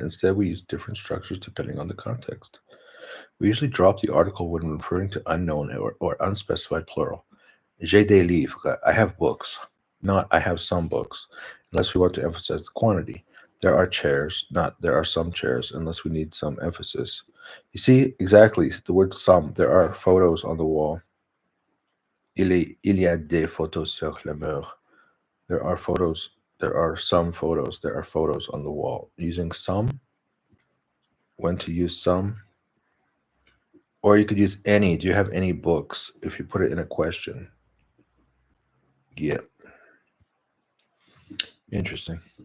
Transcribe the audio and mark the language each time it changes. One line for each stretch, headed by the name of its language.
English: Instead, we use different structures depending on the context. We usually drop the article when referring to unknown or unspecified plural.
French: J'ai des livres.
English: I have books, not I have some books, unless we want to emphasize the quantity. There are chairs, not there are some chairs, unless we need some emphasis. You see, exactly, the word some. There are photos on the wall.
French: Il y a des photos sur le mur.
English: There are photos. There are some photos. There are photos on the wall. Using some. When to use some. Or you could use any. Do you have any books? If you put it in a question. Yeah. Interesting.